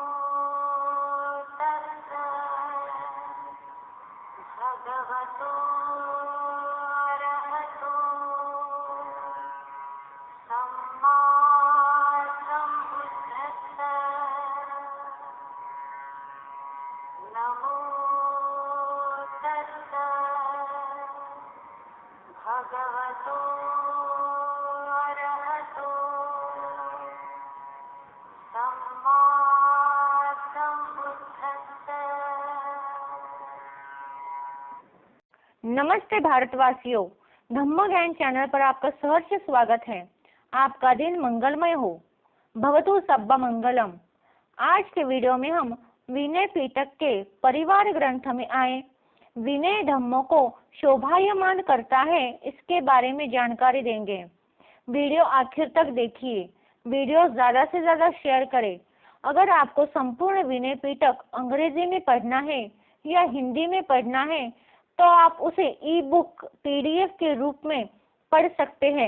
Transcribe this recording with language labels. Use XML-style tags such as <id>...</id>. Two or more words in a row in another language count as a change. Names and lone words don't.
<pi>तस्सा भगवतो अरहतो सम्मा सम्बुद्धस्सा नमो तस्सा भगवतो अरहतो सम्मा सम्बुद्धस्सा।</pi> <hi>नमस्ते भारतवासियों, धम्म ज्ञान चैनल पर आपका सहर्ष स्वागत है। आपका दिन मंगलमय हो।</hi> <pi>भवतु सब्बा मंगलम।</pi> <hi>आज के वीडियो में हम विनय पिटक के परिवार ग्रंथ में आए विनय धम्मों को शोभायमान करता है, इसके बारे में जानकारी देंगे। वीडियो आखिर तक देखिए। वीडियो ज्यादा से ज्यादा शेयर करें। अगर आपको संपूर्ण विनय पिटक अंग्रेजी में पढ़ना है या हिंदी में पढ़ना है तो आप उसे</hi> <en>e book</en> <hi>PDF के रूप में पढ़ सकते हैं।</hi>